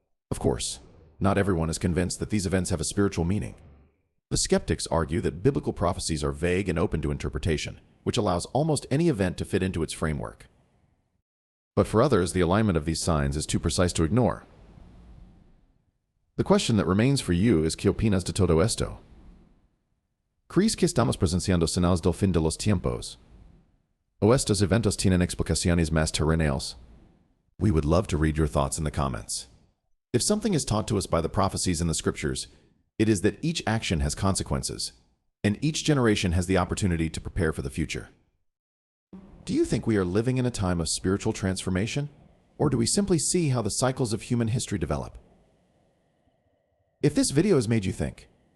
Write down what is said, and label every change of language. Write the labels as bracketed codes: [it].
[en] Of course, not everyone is convinced that these events have a spiritual meaning. The skeptics argue that biblical prophecies are vague and open to interpretation, which allows almost any event to fit into its framework. But for others, the alignment of these signs is too precise to ignore. The question that remains for you is [es] ¿qué opinas de todo esto? ¿Crees que estamos presenciando señales del fin de los tiempos? ¿O estos eventos tienen explicaciones más terrenales? [en] We would love to read your thoughts in the comments. If something is taught to us by the prophecies in the scriptures, it is that each action has consequences, and each generation has the opportunity to prepare for the future. Do you think we are living in a time of spiritual transformation, or do we simply see how the cycles of human history develop? If this video has made you think,